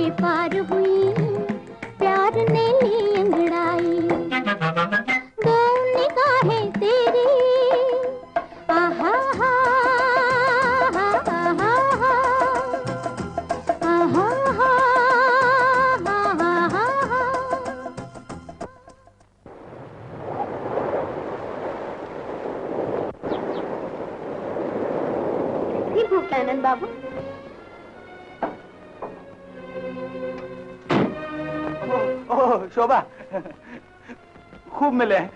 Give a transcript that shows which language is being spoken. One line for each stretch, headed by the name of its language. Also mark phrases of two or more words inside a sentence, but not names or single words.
Hindi: पार हुई, प्यार ने ली अंगड़ाई। दो निगाहें तेरी, आहा हा, आहा हा, आहा हा, आहा हा। कितनी भूख है आनंद बाबू? ओह शोभा, खूब मिले हैं।